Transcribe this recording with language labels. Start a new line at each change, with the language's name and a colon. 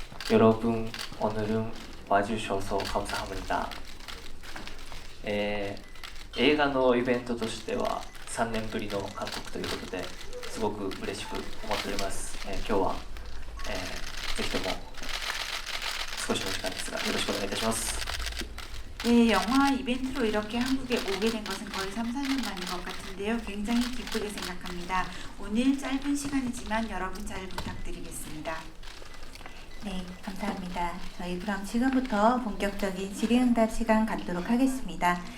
Korean: 여러분, 오늘은 와주셔서 감사합니다.
Japanese: 映画のイベントとしては3年ぶりの韓国ということですごく嬉しく思っております。今日は、ぜひとも少しの時間ですがよろしくお願いいたします。
Korean: 네, 영화 이벤트로 이렇게 한국에 오게 된 것은 거의 3, 4년 만인 것 같은데요. 굉장히 기쁘게 생각합니다. 오늘 짧은 시간이지만 여러분 잘 부탁드리겠습니다. 네, 감사합니다. 저희 그럼 지금부터 본격적인 질의응답 시간 갖도록 하겠습니다.